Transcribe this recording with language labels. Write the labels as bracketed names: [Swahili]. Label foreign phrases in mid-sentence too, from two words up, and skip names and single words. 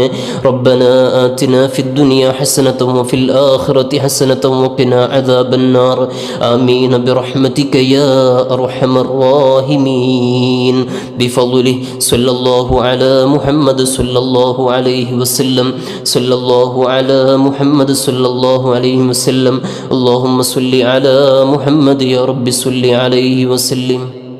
[Arabic] ربنا آتنا في الدنيا حسنة وفي الآخرة حسنة وقنا عذاب النار. آمين برحمتك يا أرحم الراحمين. بفضله صلى الله على محمد صلى الله عليه وسلم، صلى الله على محمد صلى الله عليه وسلم. اللهم صل على محمد يا رب صل عليه وسلم.